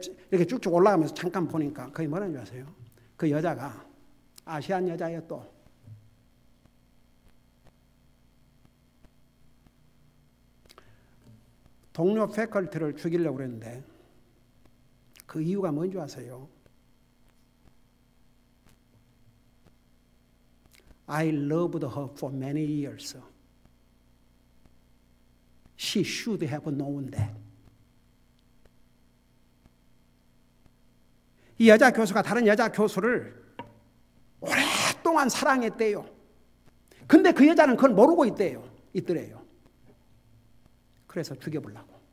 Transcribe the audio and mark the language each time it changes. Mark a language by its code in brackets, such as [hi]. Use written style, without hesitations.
[ko] 이렇게 쭉쭉 올라가면서 잠깐 보니까 그게 뭐라는 줄 아세요? 그 여자가 아시안 여자예요. 또 동료 패컬티를 죽이려고 그랬는데 그 이유가 뭔지 아세요? [en] I loved her for many years. She should have known that. [ko] 이 여자 교수가 다른 여자 교수를 오랫동안 사랑했대요. 근데 그 여자는 그걸 모르고 있더래요. 그래서 죽여보려고.